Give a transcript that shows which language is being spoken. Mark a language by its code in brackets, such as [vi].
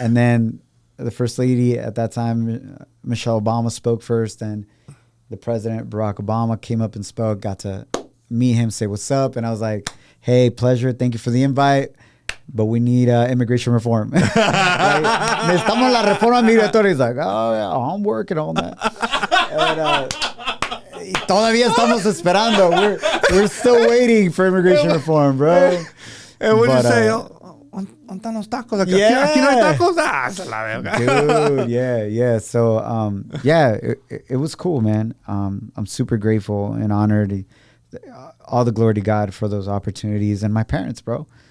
[en] And then the first lady at that time, Michelle Obama, spoke first, and the president, Barack Obama, came up and spoke, got to meet him, say what's up. And I was like, hey, pleasure. Thank you for the invite, but we need immigration reform. Like, [es] necesitamos la reforma migratoria. [en] He's like, oh, yeah, I'm working on that. [es] And, todavía estamos esperando. [en] We're still waiting for immigration reform, bro. And what you say? [es] ¿Dónde están los tacos? Aquí no hay tacos. Esa la verga. [en] Dude, yeah. So, it was cool, man. I'm super grateful and honored. All the glory to God for those opportunities, and my parents, bro.